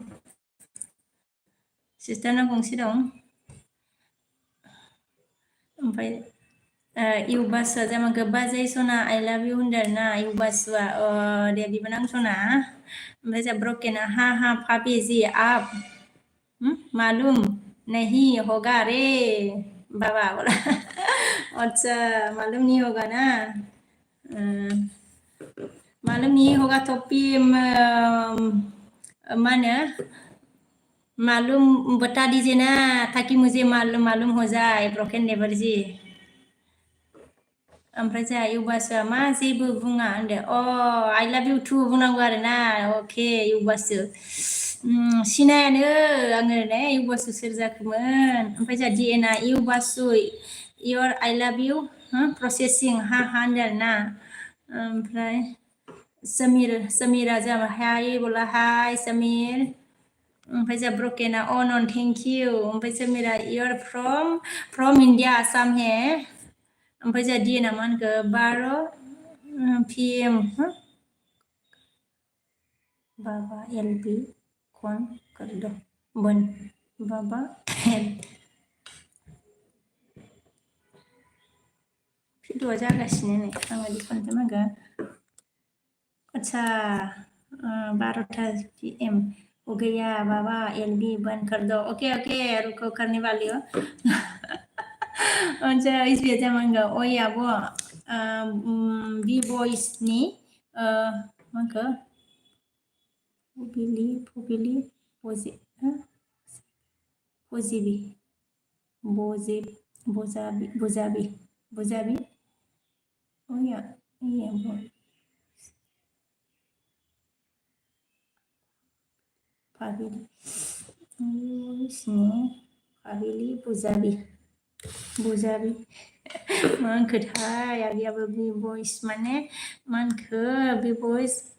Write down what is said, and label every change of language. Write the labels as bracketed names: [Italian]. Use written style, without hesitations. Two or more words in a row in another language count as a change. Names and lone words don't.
[Bodo] सिस्टारना गंसे दं ओमफ्राय इउबासुआ जामाखौ बाजै सना [English] I love you [Bodo] होनदों आरोना इउबासुआ दे बिबोनां सना ओमफ्राय जा ब्रकेना हा हा फाबि [Hindi] जि आप मालूम नहीं होगा रे बाबा बोला अच्छा मालूम नहीं होगा ना मालूम नहीं होगा तो फिर मा होनो मालूम बता दीजिए ना ताकि मुझे मालूम मालूम हो जाए [English] broken never [Hindi] जी [Bodo] ओमफ्राय जोंहा इउबासुआ मा जेबो बुङा होनदो [English] I love you too [Bodo] बुंनांगौ आरोना अके इउबासु सिनायानो आङो ने इउबासु सोर जाखोमोन ओमफ्राय जोंहा डिएनआ इउबासु इयर [English] I love you [Bodo] प्रसेसिं हा हा होनदों आरोना ओमफ्राय समीरा जाबाय हाय बोला हाय समीर ओमफ्राय जोंहा ब्रकेना नन [English] thank you [Bodo] ओमफ्राय समीरा इयर फ्रम इण्डिया आसाम हे ओमफ्राय जोंहा डिएनआ मा होनखो 12 PM [Hindi] बाबा एलबि कौन कर दो बन बाबा [Bodo] भिडिअआ जागासिनो नै आं बायदि खालामजोबनांगौ [Hindi] अच्छा 12 PM हो गया बाबा एलबी बंद कर दो [English] okay okay [Hindi] रुको करने वाली हो अच्छा इसलिए [Bodo] जामांगा ओइ आब' बि बयसनि माखो फुबिलि बजिबि बजाबि ओया फाबिलि बुजाबि मा होनखोथाय आगैयाबो बि बयस माने मा होनखो बि बयस